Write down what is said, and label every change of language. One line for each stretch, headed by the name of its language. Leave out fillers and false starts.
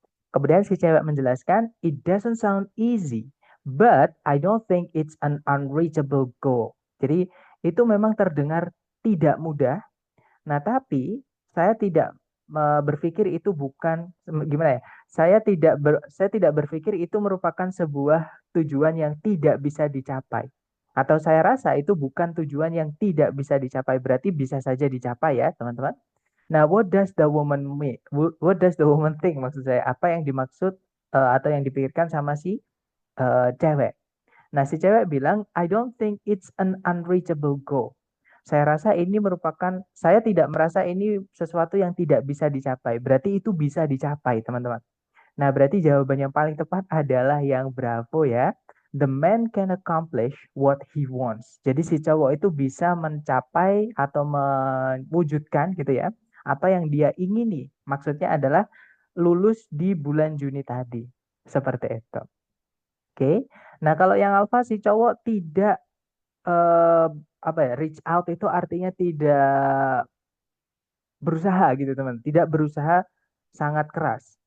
Indonesian: Kemudian si cewek menjelaskan,
English: it doesn't sound easy, but I don't think it's an unreachable goal.
Indonesian: Jadi itu memang terdengar tidak mudah. Nah, tapi saya tidak berpikir itu bukan gimana ya? Saya tidak berpikir itu merupakan sebuah tujuan yang tidak bisa dicapai. Atau saya rasa itu bukan tujuan yang tidak bisa dicapai, berarti bisa saja dicapai ya, teman-teman. Nah,
English: what does the woman mean? What does the woman think?
Indonesian: Maksud saya, apa yang dimaksud atau yang dipikirkan sama si cewek? Nah, si cewek bilang,
English: I don't think it's an unreachable goal.
Indonesian: Saya rasa ini merupakan, saya tidak merasa ini sesuatu yang tidak bisa dicapai. Berarti itu bisa dicapai, teman-teman. Nah, berarti jawaban yang paling tepat adalah yang Bravo ya.
English: The man can accomplish what he wants.
Indonesian: Jadi si cowok itu bisa mencapai atau mewujudkan gitu ya, apa yang dia ingini. Maksudnya adalah lulus di bulan Juni tadi. Seperti itu. Oke. Nah, kalau yang alpha si cowok tidak eh, apa ya, reach out itu artinya tidak berusaha gitu teman, tidak berusaha sangat keras.